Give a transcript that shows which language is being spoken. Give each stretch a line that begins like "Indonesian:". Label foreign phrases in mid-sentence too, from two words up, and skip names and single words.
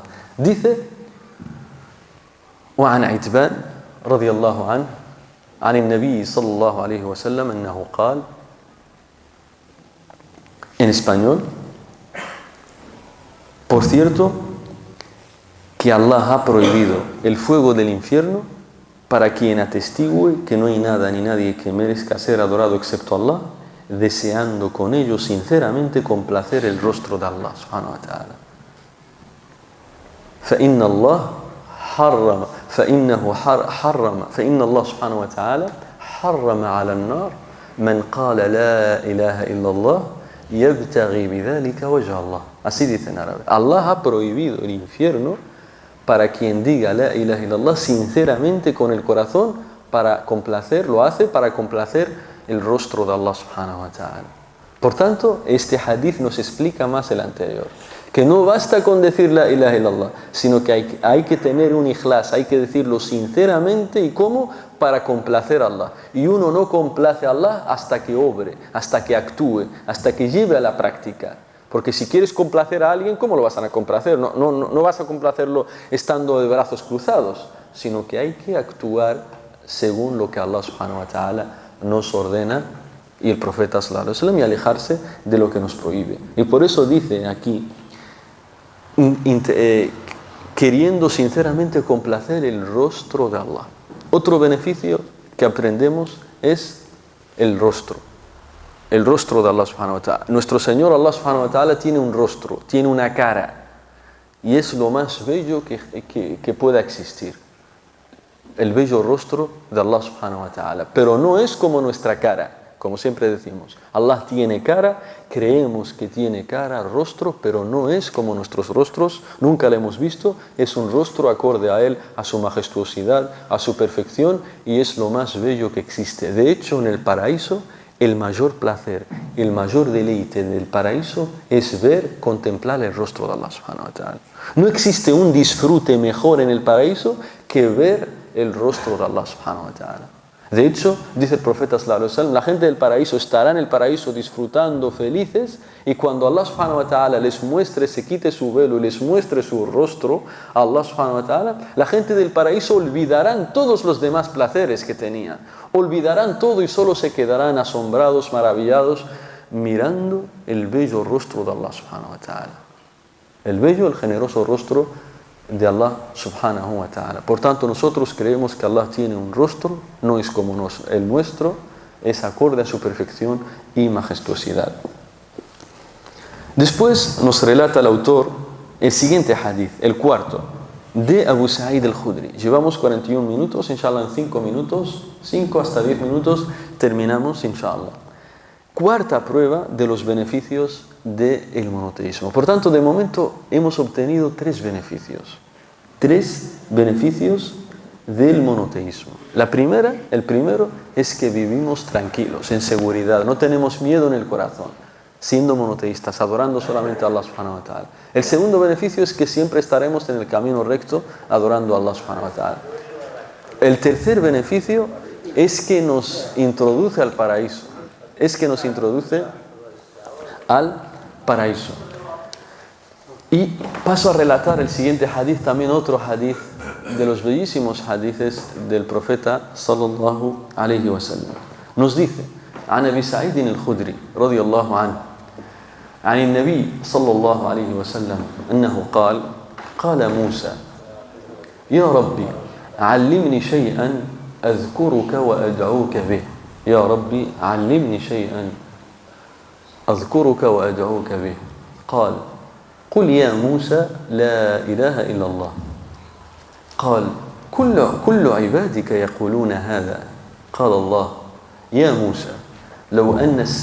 Spanish: Dice,
Arabic: وعن عتبان رضي الله عنه عن النبي صلى الله عليه وسلم أنه قال,
Spanish: en español, por cierto, que Allah ha prohibido el fuego del infierno para quien atestigue que no hay nada ni nadie que merezca ser adorado excepto Allah, deseando con ello sinceramente complacer el rostro de Allah
Arabic: سبحانه وتعالى. فإن الله سبحانه وتعالى حرم على النار من قال لا إله إلا الله يبتغي بذلك وجه الله.
Spanish: Así dice en árabe. Allah ha prohibido el infierno para quien diga
Arabic: لا إله إلا الله
Spanish: sinceramente con el corazón, lo hace para complacer el rostro de Allah
Arabic: سبحانه وتعالى.
Spanish: Por tanto, este hadith nos explica más el anterior, que no basta con decir
Arabic: لا إله إلا الله,
Spanish: sino que hay que tener un ikhlas, hay que decirlo sinceramente. ¿Y cómo? Para complacer a Allah. Y uno no complace a Allah hasta que obre, hasta que actúe, hasta que lleve a la práctica. Porque si quieres complacer a alguien, ¿cómo lo vas a complacer? No vas a complacerlo estando de brazos cruzados, sino que hay que actuar según lo que Allah
Arabic: سبحانه وتعالى
Spanish: nos ordena y el profeta
Arabic: صلى الله عليه وسلم,
Spanish: y alejarse de lo que nos prohíbe. Y por eso dice aquí, queriendo sinceramente complacer el rostro de Allah. Otro beneficio que aprendemos es el rostro de Allah
Arabic: سبحانه وتعالى.
Spanish: Nuestro Señor Allah
Arabic: سبحانه وتعالى
Spanish: tiene un rostro, tiene una cara, y es lo más bello que pueda existir. El bello rostro de Allah
Arabic: سبحانه وتعالى.
Spanish: Pero no es como nuestra cara, como siempre decimos. Allah tiene cara, creemos que tiene cara, rostro, pero no es como nuestros rostros, nunca lo hemos visto. Es un rostro acorde a Él, a su majestuosidad, a su perfección, y es lo más bello que existe. De hecho, en el paraíso, el mayor placer, el mayor deleite del paraíso es ver, contemplar el rostro de Allah
Arabic: سبحانه وتعالى.
Spanish: No existe un disfrute mejor en el paraíso que ver el rostro de Allah
Arabic: سبحانه وتعالى.
Spanish: De hecho, dice el profeta
Arabic: صلى الله عليه وسلم,
Spanish: la gente del paraíso estará en el paraíso disfrutando, felices, y cuando Allah
Arabic: سبحانه وتعالى
Spanish: les muestre, se quite su velo y les muestre su rostro,
Arabic: الله سبحانه وتعالى,
Spanish: la gente del paraíso olvidarán todos los demás placeres que tenían, olvidarán todo y solo se quedarán asombrados, maravillados, mirando el bello rostro de Allah
Arabic: سبحانه وتعالى.
Spanish: El bello, el generoso rostro de Allah
Arabic: سبحانه وتعالى.
Spanish: Por tanto, nosotros creemos que Allah tiene un rostro, no es como el nuestro, es acorde a su perfección y majestuosidad. Después nos relata el autor el siguiente hadith, el cuarto, de Abu Sa'id al-Khudri. Llevamos 41 minutos, inshallah en 5 minutos, 5 hasta 10 minutos, terminamos inshallah. Cuarta prueba de los beneficios del monoteísmo. Por tanto, de momento hemos obtenido 3 beneficios. 3 beneficios del monoteísmo. El primero es que vivimos tranquilos, en seguridad, no tenemos miedo en el corazón, siendo monoteístas, adorando solamente a Allah
Arabic: سبحانه وتعالى.
Spanish: El segundo beneficio es que siempre estaremos en el camino recto, adorando a Allah
Arabic: سبحانه وتعالى.
Spanish: El tercer beneficio es que nos introduce al paraíso. Y paso a relatar el siguiente hadith, también otro hadith de los bellísimos hadithes del profeta
Arabic: صلى الله عليه وسلم.
Spanish: Nos dice,
Arabic: عن أبي سعيد الخدري رضي الله عنه عن النبي صلى الله عليه وسلم أنه قال موسى يا ربي علمني شيئا أذكرك وأدعوك به يا ربي علمني شيئا أذكرك وأدعوك به قال قل يا موسى لا إله إلا الله قال كل عبادك يقولون هذا قال الله يا موسى لو أن